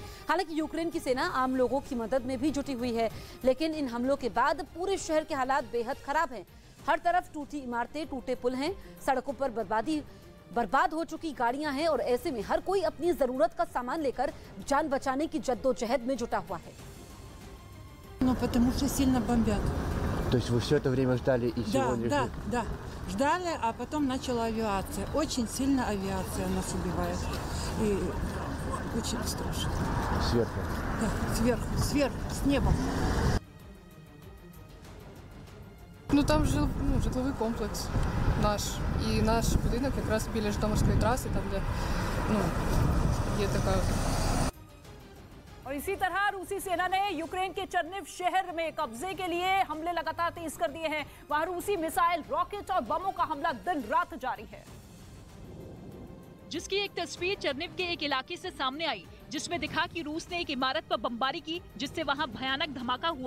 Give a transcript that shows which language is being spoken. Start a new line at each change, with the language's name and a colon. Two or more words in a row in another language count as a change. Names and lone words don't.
Hindi: हालांकि यूक्रेन की सेना आम लोगों की मदद में भी जुटी हुई है, लेकिन इन हमलों के बाद पूरे शहर के हालात बेहद खराब हैं। हर तरफ टूटी इमारतें, टूटे पुल हैं, सड़कों पर बर्बाद हो चुकी गाड़ियां हैं और ऐसे में हर कोई अपनी जरूरत का सामान लेकर जान बचाने की जद्दोजहद में जुटा हुआ है।
Russian: Потому что сильно бомбят. То есть вы все это время ждали и сегодня? Да. Ждали, а потом начала авиация. Очень сильно авиация нас убивает. И очень страшно. Сверху? Да, сверху, с неба.
Ukrainian: Ну там житловий комплекс наш. І наш будинок якраз біля Житомирської траси, там де є така.
Hindi: और इसी तरह रूसी सेना ने यूक्रेन के चर्निव शहर में कब्जे के लिए हमले लगातार तेज कर दिए हैं। वहां रूसी मिसाइल, रॉकेट और बमों का हमला दिन रात जारी है, जिसकी एक तस्वीर चर्निव के एक इलाके से सामने आई, जिसमें दिखा कि रूस ने एक इमारत पर बमबारी की, जिससे वहां भयानक धमाका हुआ।